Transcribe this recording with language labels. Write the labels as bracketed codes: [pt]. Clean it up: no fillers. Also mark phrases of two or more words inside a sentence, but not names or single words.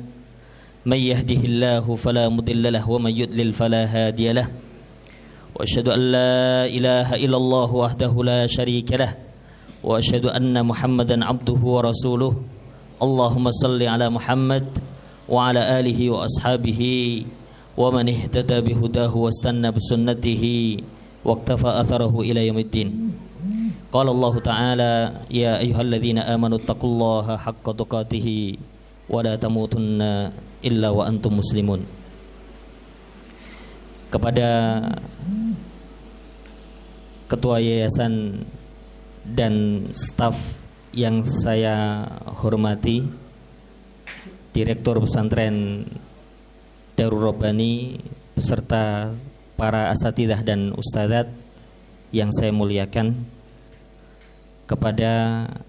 [ar] ومن يهده الله فلا مضل له ومن يضلل فلا هادي له. وأشهد أن لا إله إلا الله وحده لا شريك له وأشهد أن محمدا عبده ورسوله. اللهم صل على محمد وعلى آله وأصحابه ومن اهتدى بهداه واستن بسنته واقتفى أثره إلى يوم الدين. قال الله تعالى يا أيها الذين آمنوا اتقوا الله حق تقاته ولا تموتن إلا وأنتم مسلمون. [id] Kepada ketua yayasan dan staf yang saya hormati, Direktur Pesantren Darul Rabbani beserta para asatidzah dan ustadzat yang saya muliakan, kepada